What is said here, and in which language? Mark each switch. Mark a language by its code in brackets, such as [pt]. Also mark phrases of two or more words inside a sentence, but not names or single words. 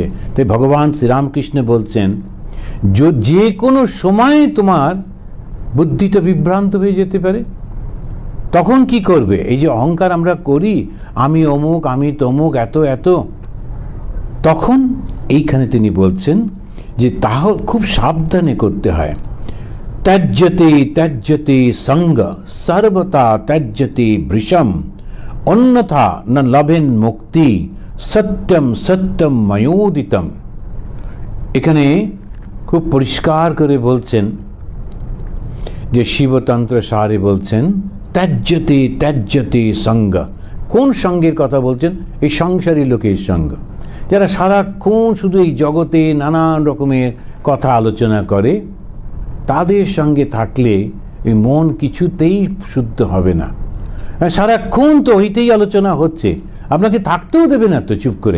[bn] তাই ভগবান শ্রীরামকৃষ্ণ বলছেন, যে কোনো সময় তোমার বুদ্ধিটা বিভ্রান্ত হয়ে যেতে পারে, তখন কি করবে? এই যে অহংকার আমরা করি, আমি অমুক, আমি তমুক, এত এত, তখন এইখানে তিনি বলছেন যে তাহ খুব সাবধানে করতে হয়। [sa] त्यज्यते त्यज्यते संग सर्वथा त्यज्यते भृशम अन्यथा न लभेन मुक्ति सत्यम सत्यम मयोदितम। [bn] এখানে খুব পরিষ্কার করে বলছেন যে শিবতন্ত্র সারে বলছেন [sa] त्यज्यते त्यज्यते संग। [bn] কোন সঙ্গের কথা বলছেন? এই সংসারী লোকের সঙ্গ, যারা সারাক্ষণ শুধু এই জগতে নানান রকমের কথা আলোচনা করে, তাদের সঙ্গে থাকলে এই মন কিছুতেই শুদ্ধ হবে না। সারাক্ষণ তো ওইটাই আলোচনা হচ্ছে, আপনাকে থাকতেও দেবে না তো চুপ করে।